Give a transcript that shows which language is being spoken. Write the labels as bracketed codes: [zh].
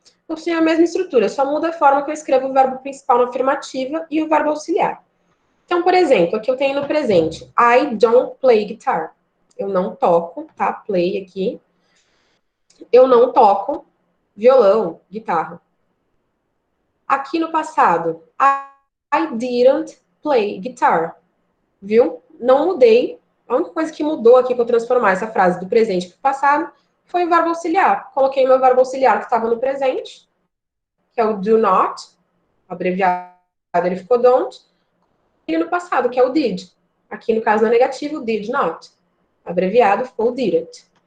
[pt] Possuem a mesma estrutura, só muda a forma que eu escrevo o verbo principal na afirmativa e o verbo auxiliar. Então, por exemplo, aqui eu tenho no presente. [en] I don't play guitar. [pt] Eu não toco, tá? Play aqui. Eu não toco violão, guitarra. Aqui no passado, [en] I didn't play guitar. [pt] Viu? Não mudei. A única coisa que mudou aqui para eu transformar essa frase do presente para o passado foi o verbo auxiliar. Coloquei meu verbo auxiliar que estava no presente, que é o do not, abreviado ele ficou don't, e no passado, que é o did. Aqui no caso, na negativo, did not. Abreviado ficou didn't.